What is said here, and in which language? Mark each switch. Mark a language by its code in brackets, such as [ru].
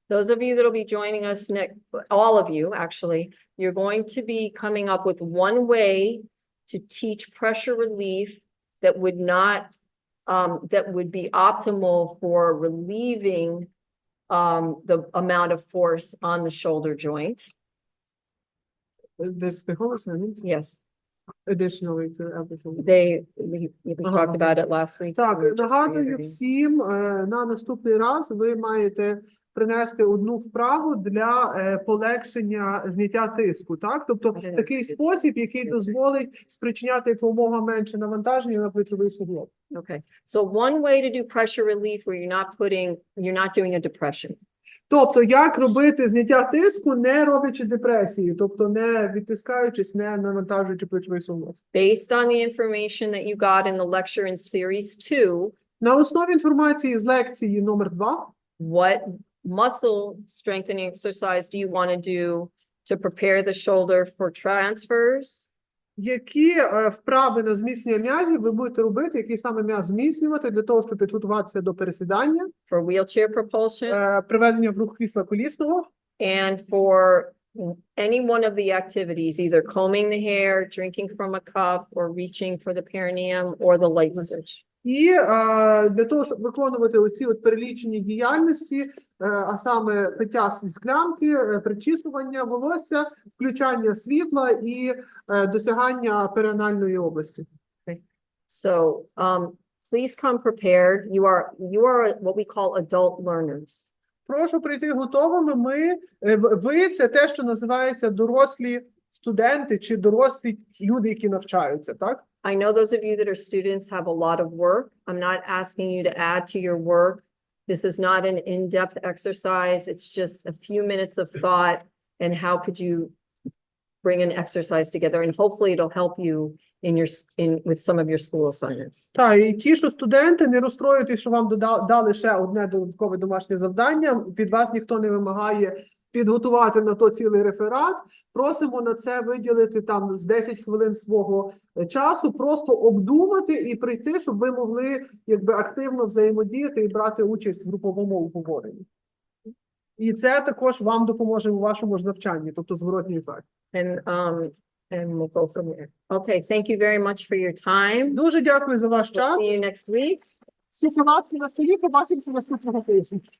[en] those of you that will be joining us next, all of you, actually, you're going to be coming up with one way to teach pressure relief that would not, that would be optimal for relieving the amount of force on the shoulder joint. this the whole assignment, Yes, additionally to everything. we talked about it last week. [uk] Так, [en] so we're just [uk] нагадую [en] reiterating. [uk] всім, на наступний раз ви маєте принести одну вправу для полегшення зняття тиску, так? Тобто такий спосіб, який дозволить спричиняти якомога менше навантаження на плечовий суглоб. [en] Okay, so one way to do pressure relief where you're not doing a depression. [uk] Тобто, як робити зняття тиску, не роблячи депресії, тобто не відтискаючись, не навантажуючи плечовий суглоб. [en] Based on the information that you got in the lecture in series 2, [uk] На основі інформації з лекції номер 2, [en] what muscle strengthening exercise do you want to do to prepare the shoulder for transfers? [uk] які вправи на зміцнення м'язів ви будете робити, який саме м'яз зміцнювати для того, щоб підготуватися до пересідання, [en] For wheelchair propulsion [uk] приведення в рух крісла колісного, [en] and for any one of the activities, either combing the hair, drinking from a cup, or reaching for the perineum or the light switch. [uk] і для того, щоб виконувати оці от перелічені діяльності, а саме пиття зі склянки, причісування волосся, включання світла і досягання перинальної області. [en] So, please come prepared. You are what we call adult learners. [uk] Прошу прийти готовими. Ви – це те, що називається дорослі студенти чи дорослі люди, які навчаються, так? [en] I know those of you that are students have a lot of work. I'm not asking you to add to your work. This is not an in-depth exercise. It's just a few minutes of thought and how could you bring an exercise together, and hopefully it'll help you with some of your school assignments. [uk] Так, і ті, що студенти, не розстроюйтесь, що вам дали ще одне додаткове домашнє завдання. Від вас ніхто не вимагає підготувати на то цілий реферат. Просимо на це виділити там з 10 хвилин свого часу, просто обдумати і прийти, щоб ви могли якби активно взаємодіяти і брати участь в груповому обговоренні. І це також вам допоможе у вашому ж навчанні, тобто зворотній ефект. [en] And we'll go from there. Okay, thank you very much for your time. [uk] Дуже дякую за ваш [en] We'll [uk] час. [en] see you next week. [uk] Всі палатки на столі, побачимося наступного тижня.